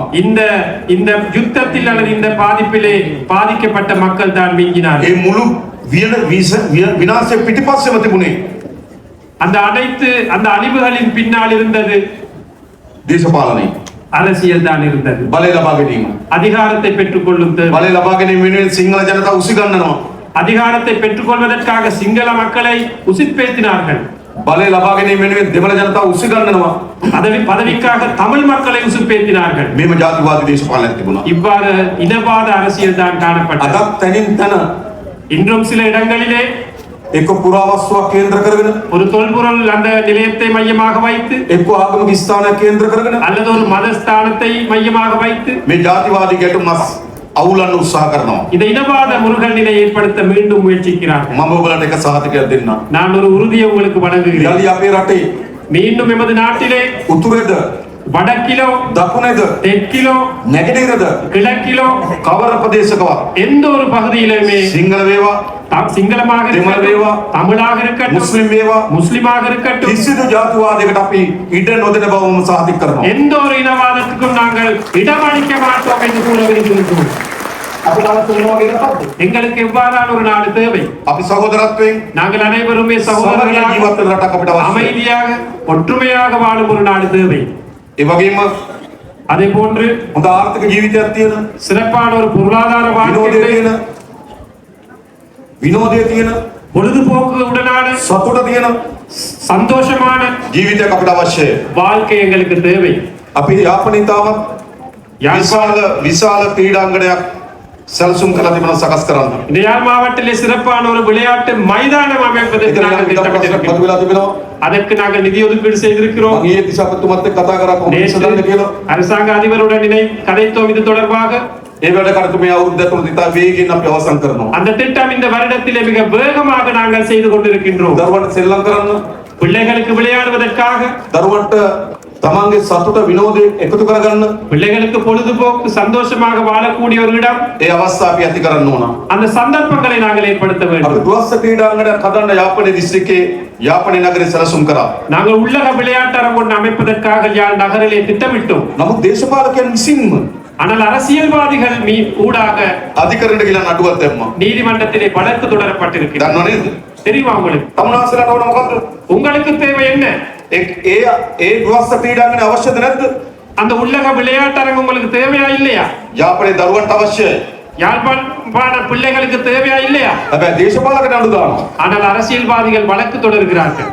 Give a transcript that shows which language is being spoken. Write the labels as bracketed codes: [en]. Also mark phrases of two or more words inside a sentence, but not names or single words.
[ta] இந்த யுத்தத்தில் அல்லது இந்த பாதிப்பிலே பாதிக்கப்பட்ட மக்கள் தான் மிஞ்சினார்கள். [si] ඒ මුළු විනාශය පිටිපස්සෙම තිබුණේ [ta] அந்த அழிவுகளின் பின்னால் இருந்தது [si] දේශපාලනය. [ta] அரசியல் தான் இருந்தது. [si] බලය ලබා ගැනීම. [ta] அதிகாரத்தை பெற்றுக்கொள்ளும் தேவை. [si] බලය ලබා ගැනීම වෙනුවෙන් සිංහල ජනතාව උසිගන්නනවා. [ta] அதிகாரத்தை பெற்றுக்கொள்வதற்காக சிங்கள மக்களை உசிப்பேத்தினார்கள். [si] බලය ලබා ගැනීම වෙනුවෙන් දෙමළ ජනතාව උසිගන්නනවා. [ta] பதவிக்காக தமிழ் மக்களை உசுப்பேத்தினார்கள். [si] මේම ජාතිවාදී දේශපාලනයක් තිබුණා. [ta] இவ்வாறு இனவாத அரசியல் தான் காணப்பட்டது. [si] අදත් තනින් තන [ta] இன்றும் சில இடங்களிலே [si] එක්ක පුරාවස්තුවක් කේන්ද්‍ර කරගෙන [ta] ஒரு தொல்பொருள் அந்த நிலையத்தை மையமாக வைத்து [si] එක්ක ආගමික ස්ථානයක් කේන්ද්‍ර කරගෙන [ta] அல்லது ஒரு மதஸ்தானத்தை மையமாக வைத்து [si] මේ ජාතිවාදී ගැටුම් අවුලන්න උත්සාහ කරනවා. [ta] இந்த இனவாத முருகல் நிலை ஏற்படுத்த மீண்டும் முயற்சிக்கிறார். [si] මම ඔබලට එක සහතිකයක් දෙන්නම්. [ta] நான் ஒரு உறுதியை உங்களுக்கு வழங்குகிறேன். [si] යලි අපේ රටේ [ta] மீண்டும் எமது நாட்டிலே [si] උතුරේද [ta] வடக்கிலோ [si] දකුණේද [ta] தெற்கிலோ [si] නැගෙනහිරද [ta] கிழக்கிலோ [si] කවර ප්‍රදේශකවත් [ta] எந்த ஒரு பகுதியிலுமே [si] සිංහල වේවා [ta] சிங்களமாக இருக்கட்டும், தமிழாக இருக்கட்டும், [si] මුස්ලිම් වේවා [ta] முஸ்லிமாக இருக்கட்டும், [si] කිසිදු ජාතිවාදයකට අපි ඉඩ නොදෙන බව මම සහතික කරනවා. [ta] எந்த ஒரு இனவாதத்துக்கும் நாங்கள் இடமளிக்க மாட்டோம் என்று கூற விரும்புகிறோம். [si] අපිට අවශ්‍ය මොනවා වගේ එකක්ද? [ta] எங்களுக்கு எவ்வாறான ஒரு நாடு தேவை? [si] අපි සහෝදරත්වයෙන් [ta] நாங்கள் அனைவருமே [si] සමගිය [ta] சகோதரர்களாக [si] ජීවත් වෙන රටක් අපිට අවශ්‍යයි. [ta] அமைதியாக ஒற்றுமையாக வாழும் ஒரு நாடு தேவை. [si] ඒ වගේම [ta] அதே போன்று [si] හොඳ ආර්ථික ජීවිතයක් තියෙන [ta] சிறப்பான ஒரு பொருளாதார வாழ்க்கை, [si] විනෝදයේ තියෙන [ta] பொழுதுபோக்கு உடனான [si] සතුට තියෙන [ta] சந்தோஷமான [si] ජීවිතයක් අපිට අවශ්‍යයි. [ta] வாழ்க்கை எங்களுக்கு தேவை. [si] අපි යාපනයේ තාමත් විශාල ක්‍රීඩාංගණයක් සැලසුම් කරලා තිබෙනවා සකස් කරන්න. [ta] இந்த யாழ் மாவட்டத்திலே சிறப்பான ஒரு விளையாட்டு மைதானம் அமைப்பதற்கு நாங்கள் திட்டமிட்டிருக்கிறோம். [si] වෙලා තිබෙනවා. [ta] அதற்கு நாங்கள் நிதி ஒதுக்கீடு செய்திருக்கிறோம். [si] මම ඊයේ දිසාපතිතුමත් එක්ක කතා කරා කොහොමද සදන්න කියලා. [ta] அரசாங்க அதிபருடன் கதைத்தோம் இது தொடர்பாக. [si] ඒ වැඩ කටයුතු මේ අවුරුද්ද ඇතුළත ඉතා වේගයෙන් අපි අවසන් කරනවා. [ta] அந்த திட்டம் இந்த வருடத்திலே மிக வேகமாக நாங்கள் செய்து கொண்டிருக்கின்றோம். [si] දරුවන්ට සෙල්ලම් කරන්න, [ta] பிள்ளைகளுக்கு விளையாடுவதற்காக, [si] දරුවන්ට තමන්ගේ සතුට විනෝදය එකතු කරගන්න [ta] பிள்ளைகளுக்கு பொழுதுபோக்கு சந்தோஷமாக வாழக்கூடிய ஒரு இடம், [si] ඒ අවස්ථා අපි ඇති කරන්න ඕන. [ta] அந்த சந்தர்ப்பங்களை நாங்கள் ஏற்படுத்த [si] අපි [ta] வேண்டும். [si] දුවස්ස ක්‍රීඩාංගණයක් හදන්න යාපනයේ දිස්ත්‍රික්කයේ යාපනයේ නගරේ සැලසුම් කරා. [ta] நாங்கள் உள்ளக விளையாட்டரங்கு ஒன்று அமைப்பதற்காக யாழ் நகரிலே திட்டமிட்டோம். [si] නමුත් දේශපාලකයන් විසින්ම [ta] ஆனால் அரசியல்வாதிகள் ஊடாக [si] අධිකරණයට ගිහින් නඩුවක් දැම්මා. [ta] நீதிமன்றத்திலே வழக்கு தொடரப்பட்டிருக்கிறது. [si] දන්නව නේද? [ta] தெரியுமா உங்களுக்கு? [si] තමුනාසලට ඕන මොකද්ද? [ta] உங்களுக்கு தேவை என்ன? [si] ඒ දුවස්ස ක්‍රීඩාංගණය අවශ්‍යද නැද්ද? [ta] அந்த உள்ளக விளையாட்டரங்கு உங்களுக்கு தேவையா இல்லையா? [si] යාපනයේ දරුවන්ට අවශ්‍යයි. [ta] யாழ்ப்பாண பிள்ளைகளுக்கு தேவையா இல்லையா? [si] හැබැයි දේශපාලකයන් නඩු දානවා. [ta] ஆனால் அரசியல்வாதிகள் வழக்கு தொடர்கிறார்கள்.